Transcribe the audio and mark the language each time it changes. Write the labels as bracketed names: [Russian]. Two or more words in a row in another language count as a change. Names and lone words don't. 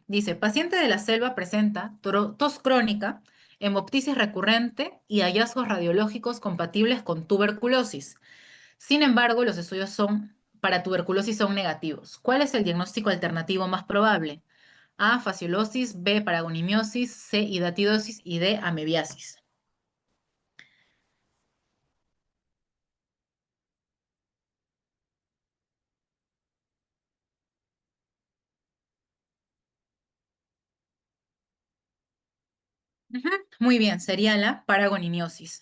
[Spanish] Dice, paciente de la selva presenta tos crónica, hemoptisis recurrente y hallazgos radiológicos compatibles con tuberculosis. Sin embargo, los estudios para tuberculosis son negativos. ¿Cuál es el diagnóstico alternativo más probable? A, fasciolosis, B, paragonimiosis, C, hidatidosis y D, amebiasis. Ujú, muy bien, sería la paragonimiosis.